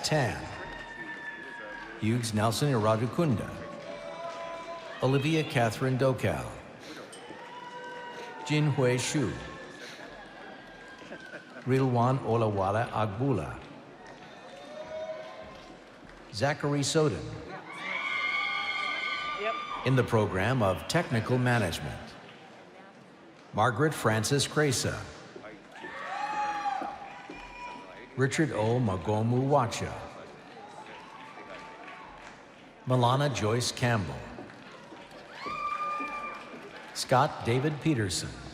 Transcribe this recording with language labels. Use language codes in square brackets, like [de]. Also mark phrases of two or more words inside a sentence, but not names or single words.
[en] Tan, Hughes Nelson Iradukunda, Olivia Catherine Dokal, Jin Hui Shu, Rilwan Olawala Agbula, Zachary Soden. In the program of Technical Management, Margaret Francis Cresa, Richard O. Magomu Wacha, Milana Joyce Campbell, Scott David Peterson,